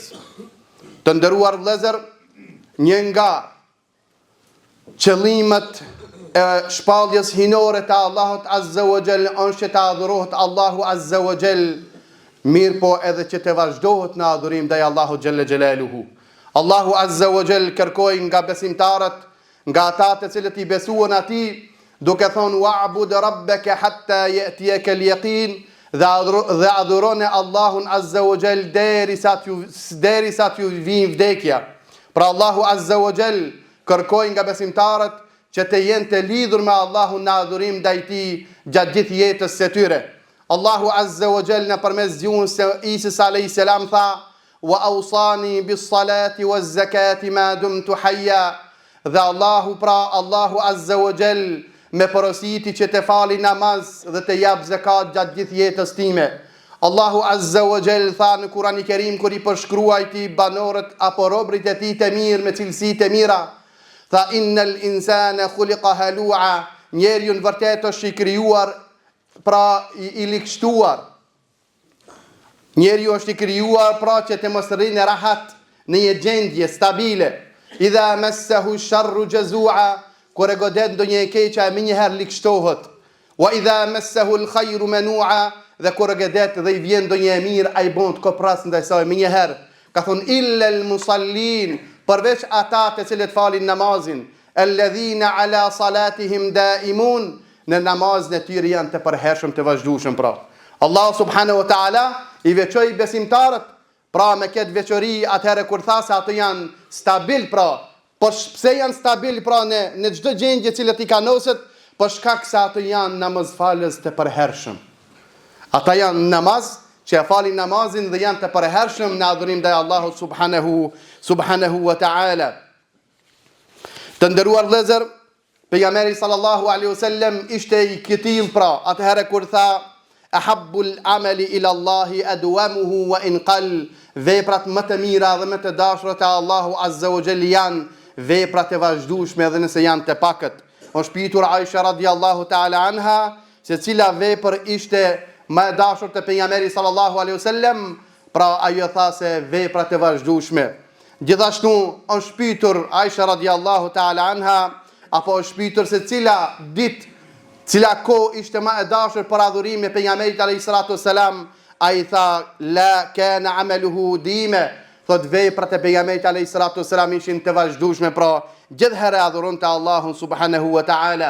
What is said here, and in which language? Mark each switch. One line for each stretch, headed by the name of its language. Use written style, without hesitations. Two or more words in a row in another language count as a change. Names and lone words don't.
Albanian: Të nderuar vëllezër, një nga qëllimet e shpalljes hinore të Allahut
Arabic: عز وجل
Albanian: është që të adhurohet Allahu
Arabic: عز وجل,
Albanian: mirë po edhe që të vazhdohet në adhurim ndaj Allahut
Arabic: جل جلاله.
Albanian: Allahu
Arabic: عز وجل
Albanian: kërkoi nga besimtarët, nga ata të cilët i besuan atij, duke thonë
Arabic: واعبد ربك حتى يأتيك اليقين,
Albanian: dhe adhuroni Allahun
Arabic: عز وجل
Albanian: derisa t'ju vijë vdekja. Pra Allahu
Arabic: عز وجل
Albanian: kërkoi nga besimtarët që të jenë të lidhur me Allahun në adhurim ndaj tij gjatë gjithë jetës së tyre. Allahu
Arabic: عز وجل
Albanian: nëpërmes gjuhës së Isa
Arabic: عليه السلام
Albanian: tha:
Arabic: "وأوصاني بالصلاة والزكاة ما دمت حيا."
Albanian: Dhe Allahu
Arabic: عز وجل
Albanian: me porositi që të fali namaz dhe të jap zakat gjatë gjithë jetës time. Allahu
Arabic: عز وجل
Albanian: tha në Kur'anin e Kerim kur i përshkruajti banorët apo robrit e tij të mirë me cilësi të mira, tha
Arabic: إن الإنسان خلق هلوعا,
Albanian: njeriu në vërtet është i krijuar pra i likshtuar. Njeriu është i krijuar pra që të mos rrinë rahat në një gjendje stabile.
Arabic: إذا مسه الشر جزوعا,
Albanian: kur e godet ndonjë e keqja më njëherë likshtohet.
Arabic: وإذا مسه الخير منوعا,
Albanian: dhe kur e godet dhe i vjen ndonjë e mirë ai bën të kopras ndaj saj më njëherë. Ka thonë
Arabic: إلا المصلين,
Albanian: përveç ata të cilët falin namazin,
Arabic: الذين على صلاتهم دائمون,
Albanian: në namazin e tyre janë të përhershëm të vazhdueshëm pra. Allah
Arabic: سبحانه وتعالى
Albanian: i veçoi besimtarët pra me këtë veçori atëherë kur tha se ato janë stabil pra. Po pse janë stabil pra në çdo gjendje cilët i kanoset? Për shkak se ato janë namazfalës të përhershëm. Ata janë namaz që e falin namazin dhe janë të përhershëm në adhurim ndaj Allahut
Arabic: سبحانه وتعالى.
Albanian: Të nderuar vëllezër, pejgamberi
Arabic: صلى الله عليه وسلم
Albanian: ishte i këtill pra atëherë kur tha
Arabic: أحب الأعمال إلى الله أدومه وإن قل,
Albanian: veprat më të mira dhe më të dashura te Allahu
Arabic: عز وجل
Albanian: janë veprat e vazhdueshme edhe nëse janë të pakët. Është pyetur Aisha
Arabic: رضي الله تعالى عنها
Albanian: se cila vepër ishte më e dashur te pejgamberi
Arabic: صلى الله عليه وسلم,
Albanian: pra ajo tha se veprat e vazhdueshme. Gjithashtu është pyetur Aisha
Arabic: رضي الله تعالى عنها,
Albanian: apo është pyetur se cila ditë, cila kohë ishte më e dashur për adhurimin e pejgamberit
Arabic: عليه الصلاة والسلام,
Albanian: ai tha
Arabic: لا كان عمله ديمة,
Albanian: thot veprat e pejgamberit
Arabic: عليه الصلاة والسلام
Albanian: ishin të vazhdueshme, pra gjithherë adhuronte Allahun
Arabic: سبحانه وتعالى.